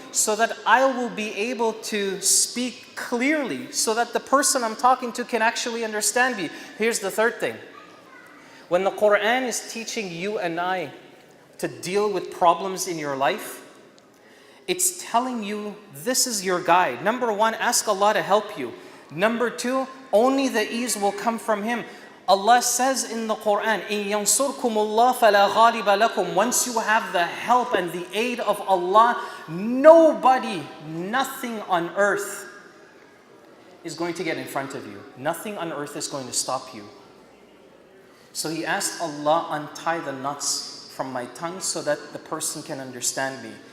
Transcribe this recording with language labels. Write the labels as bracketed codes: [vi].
[en] So that I will be able to speak clearly, so that the person I'm talking to can actually understand me. Here's the third thing. When the Quran is teaching you and I to deal with problems in your life, it's telling you this is your guide. Number one, ask Allah to help you. Number two, only the ease will come from Him. Allah says in the Quran, [ar] إِن يَنصُرْكُمُ اللَّهُ فَلَا غَالِبَ لَكُمْ. [en] Once you have the help and the aid of Allah, nobody, nothing on earth is going to get in front of you. Nothing on earth is going to stop you. So he asked Allah, untie the knots from my tongue so that the person can understand me.